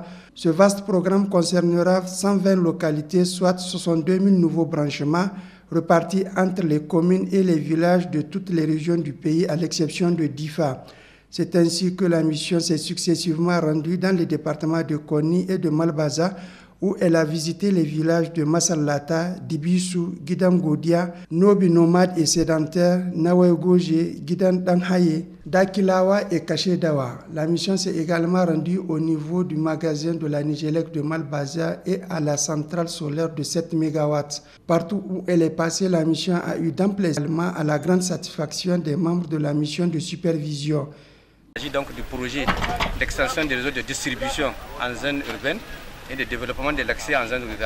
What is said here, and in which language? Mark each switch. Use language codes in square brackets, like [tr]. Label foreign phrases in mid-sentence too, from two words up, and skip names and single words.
[fr] Ce vaste programme concernera 120 localités, soit 62 000 nouveaux branchements, repartis entre les communes et les villages de toutes les régions du pays, à l'exception de Difa. C'est ainsi que la mission s'est successivement rendue dans les départements de Konni et de Malbaza, où elle a visité les villages de Massalata, Dibissou, Guidan Godia, Nobi nomades et sédentaires, Nawegoje, Guidan Danhaye, Dakilawa et Kachedawa. La mission s'est également rendue au niveau du magasin de la Nigélec de Malbaza et à la centrale solaire de 7 MW. Partout où elle est passée, la mission a eu d'amples éléments à la grande satisfaction des membres de la mission de supervision. Il s'agit donc du projet d'extension des réseaux de distribution en zone urbaine et de développement de l'accès en zone rurale.